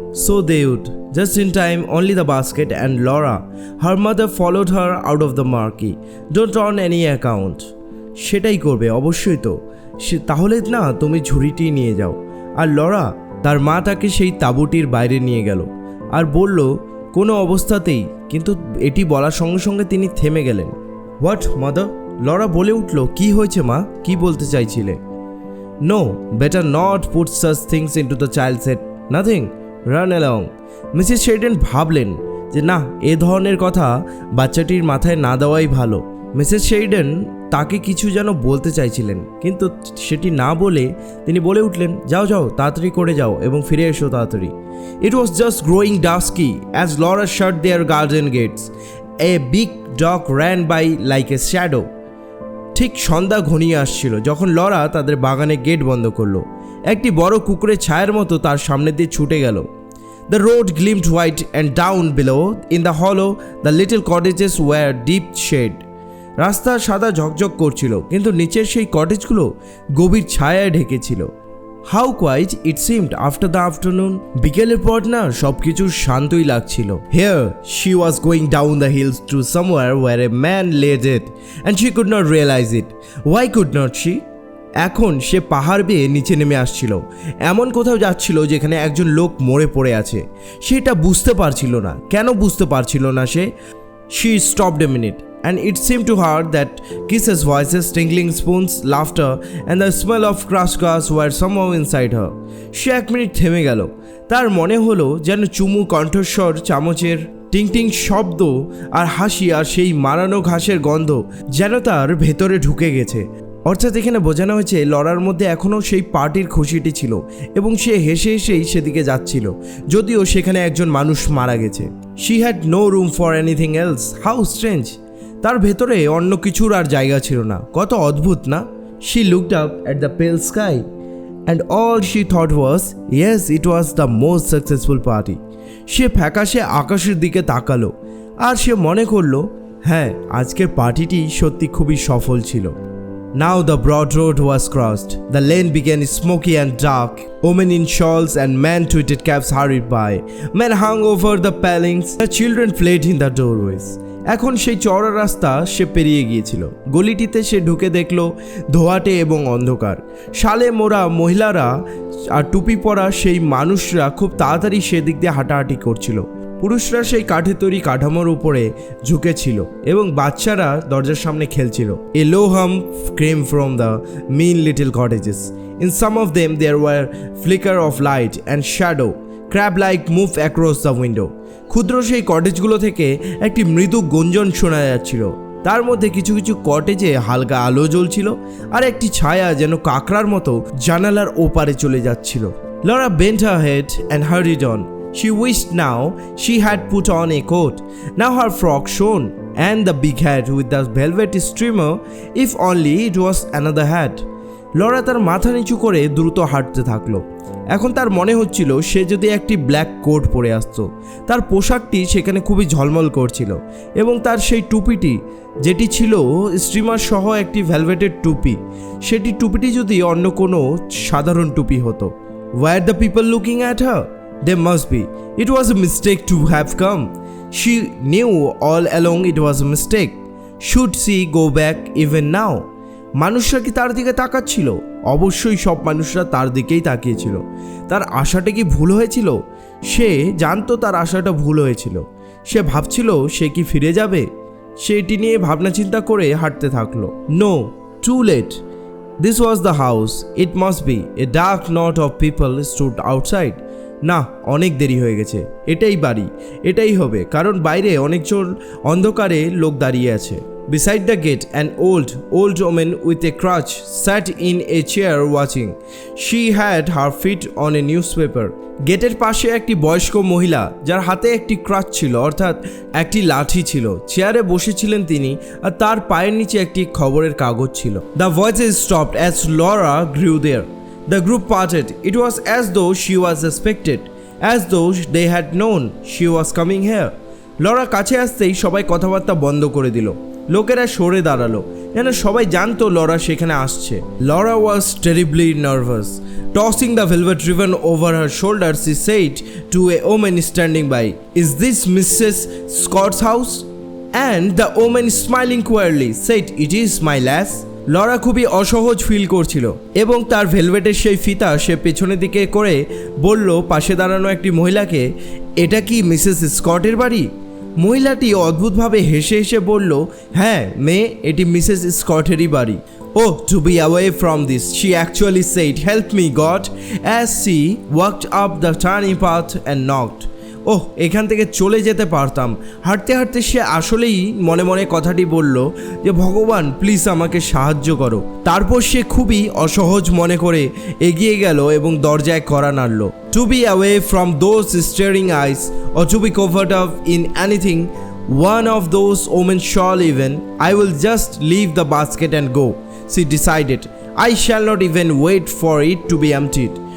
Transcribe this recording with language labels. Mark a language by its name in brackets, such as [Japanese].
[English] So they would. Just in time, only the basket and Laura, her mother, followed her out of the marquee. Don't on any account. [Bangla] সেটাই করবে, অবশ্যই তো। তাহলে না, তুমি ঝুড়িটি নিয়ে যাও। আর লরা, তার মা তাকে সেই তাঁবুটির বাইরে নিয়ে গেল আর বলল, কোনো অবস্থাতেই। কিন্তু এটি বলার সঙ্গে সঙ্গে তিনি থেমে গেলেন। [English] What mother? [Bangla] লরা বলে উঠল, কি হয়েছে মা, কি বলতে চাইছিলে? [English] No, better not put such things into the child's head. Nothing, run along. [Bangla] Mrs Sheridan ভাবলেন যে না, এ ধরনের কথা বাচ্চাটির মাথায় না দেওয়াই ভালো। মিসেস শেরিডান তাকে কিছু যেন বলতে চাইছিলেন, কিন্তু সেটি না বলে তিনি বলে উঠলেন, যাও, তাড়াতাড়ি করে যাও এবং ফিরে এসো তাড়াতাড়ি। [English] It was just growing dusky as Laura shut their garden gates. A big dog ran by like a shadow. [Bangla] ঠিক সন্ধ্যা ঘনিয়ে আসছিল যখন লরা তাদের বাগানে গেট বন্ধ করলো। একটি বড় কুকুরের ছায়ার মতো তার সামনে দিয়ে ছুটে গেল। [English] The road gleamed white and down below in the hollow the little cottages were deep shade. [Bangla] রাস্তা সাদা ঝকঝক করছিল কিন্তু নিচের সেই কটেজগুলো গভীর ছায়ায় ঢেকেছিল। [English] How quiet it seemed after the afternoon. [Bangla] বিকেলের পর না সবকিছু শান্তই লাগছিল। [English] Here she was going down the hills to somewhere where a man lay dead and she could not realize it. Why could not she? [Bangla] এখন সে পাহাড় বেয়ে নিচে নেমে আসছিল, এমন কোথাও যাচ্ছিল যেখানে একজন লোক মরে পড়ে আছে। সেটা বুঝতে পারছিল না। কেন বুঝতে পারছিল না সে? [English] She stopped a minute and it seemed to her that kisses, voices, tinkling spoons, laughter and the smell of crushed grass were somehow inside her. [Bangla] সে এক মিনিট থেমে গেল। তার মনে হলো যেন চুমু, কণ্ঠস্বর, চামচের টিং টিং শব্দ আর হাসি আর সেই মারানো ঘাসের গন্ধ যেন তার ভেতরে ঢুকে গেছে। অর্থাৎ এখানে বোঝানো হয়েছে লরার মধ্যে এখনও সেই পার্টির খুশিটি ছিল এবং সে হেসে হেসেই সেদিকে যাচ্ছিল, যদিও সেখানে একজন মানুষ মারা গেছে। [English] She had no room for anything else. How strange! [Bangla] তার ভেতরে অন্য কিছুর আর জায়গা ছিল না। কত অদ্ভুত না? [English] She looked up at the pale sky and all she thought was, yes, it was the most successful party. [Bangla] সে ফ্যাকাশে আকাশের দিকে তাকালো আর সে মনে করলো, হ্যাঁ, আজকের পার্টিটি সত্যি খুবই সফল ছিল। [English] Now the broad road was crossed. The lane began smoky and dark. Women in shawls and man-tweeted caps hurried by. Men hung over the palings. The children played in the doorways. [Bangla] এখন সেই চওড়া রাস্তা সে পেরিয়ে গিয়েছিল। গলিটিতে সে ঢুকে দেখলো ধোঁয়াটে এবং অন্ধকার। শালে মোড়া মহিলারা আর টুপি পরা সেই মানুষরা খুব তাড়াতাড়ি সেদিক দিয়ে হাঁটাহাঁটি করছিল। পুরুষরা সেই কাঠে তৈরি কাঠামোর উপরে ঝুঁকেছিল এবং বাচ্চারা দরজার সামনে খেলছিল। [English] A low hum came from the mean little cottages. In some of them there were flicker of light and shadow. Crab-like moved across the window. [Bangla] ক্ষুদ্র সেই কটেজগুলো থেকে একটি মৃদু গুঞ্জন শোনা যাচ্ছিল। তার মধ্যে কিছু কিছু কটেজে হালকা আলো জ্বলছিল আর একটি ছায়া যেন কাকড়ার মতো জানালার ওপারে চলে যাচ্ছিল। [English] Laura bent her head and hurried on. She wished now she had put on a coat. Now her frock shone, and the big hat with the velvet streamer, if only it was another hat. [Bangla] Laura তার মাথা নিচু করে দ্রুত হাঁটতে থাকলো। এখন তার মনে হচ্ছিল সে যদি একটি ব্ল্যাক কোট পরে আসতো। তার পোশাকটি সেখানে খুবই ঝলমল করছিল এবং তার সেই টুপিটি যেটি ছিল স্ট্রিমার সহ একটি ভেলভেটের টুপি, সেটি টুপিটি যদি অন্য কোনো সাধারণ টুপি হতো। [English] Were the people looking at her? They must be. It was a mistake to have come. She knew all along it was a mistake. Should she go back even now? [Bangla] মানুষরা কি তার দিকে তাকাচ্ছিল? অবশ্যই সব মানুষরা তার দিকেই তাকিয়েছিল। তার আশাটা কি ভুল হয়েছিল? সে জানতো তার আশাটা ভুল হয়েছিল। সে ভাবছিল সে কি ফিরে যাবে। সে এটি নিয়ে ভাবনা চিন্তা করে হাঁটতে থাকলো। [English] No, too late. This was the house. It must be. A dark knot of people stood outside. [Bangla] না, অনেক দেরি হয়ে গেছে। এটাই বাড়ি, এটাই হবে, কারণ বাইরে অনেকজন অন্ধকারে লোক দাঁড়িয়ে আছে। [English] Beside the gate, an old woman with a crutch sat in a chair watching. She had her feet on a newspaper. [Bangla] গেটের পাশে একটি বয়স্ক মহিলা যার হাতে একটি ক্রাচ ছিল, অর্থাৎ একটি লাঠি ছিল, চেয়ারে বসেছিলেন তিনি, আর তার পায়ের নিচে একটি খবরের কাগজ ছিল। [English] The voices stopped as Laura grew there. The group parted. It was as though she was expected, as though they had known she was coming here. [Bangla] Laura কাছে আসতেই সবাই কথাবার্তা বন্ধ করে দিল। লোকেরা সরে দাঁড়ালো যেন সবাই জানতো লরা সেখানে আসছে। [English] Laura was terribly nervous. Tossing the velvet ribbon over her shoulder, she said to a woman standing by, "Is this Mrs. Scott's house?" And the woman, smiling queerly, said, "It is, my lass." [Bangla] Laura খুবই অসহজ feel করছিল এবং তার ভেলভেটের সেই ফিতা সে পেছনের দিকে করে বলল পাশে দাঁড়ানো একটি মহিলাকে, "এটা কি মিসেস স্কটের বাড়ি?" মহিলাটি অদ্ভুতভাবে হেসে হেসে বলল, "হ্যাঁ মেয়ে, এটি মিসেস স্কটেরই বাড়ি." [English] "Oh, to be away from this," she actually said, "Help me, God," as she walked up the turning path and knocked. [Bangla] ওহ, এখান থেকে চলে যেতে পারতাম। হাঁটতে হাঁটতে সে আসলেই মনে মনে কথাটি বলল যে ভগবান প্লিজ আমাকে সাহায্য করো। তারপর সে খুবই অসহজ মনে করে এগিয়ে গেল এবং দরজায় কড়া নাড়ল। [English] To be away from those staring eyes or to be covered up in anything One of those omen shall even. I will just leave the basket and go. She decided. I shall not even wait for it to be emptied.